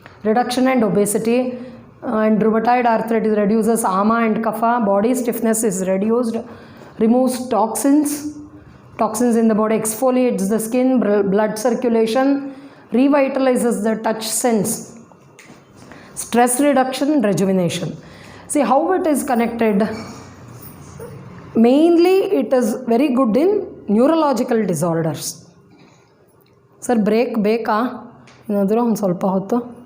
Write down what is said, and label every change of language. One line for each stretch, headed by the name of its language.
English: Reduction and obesity and rheumatoid arthritis, reduces ama and kapha, body stiffness is reduced, removes toxins in the body, exfoliates the skin, blood circulation, revitalizes the touch sense, stress reduction, rejuvenation. See how it is connected. Mainly it is very good in neurological disorders.
Kannada: Sir, break ಬೇಕಾ ಏನಾದರೂ ಒಂದು ಸ್ವಲ್ಪ ಹೊತ್ತು?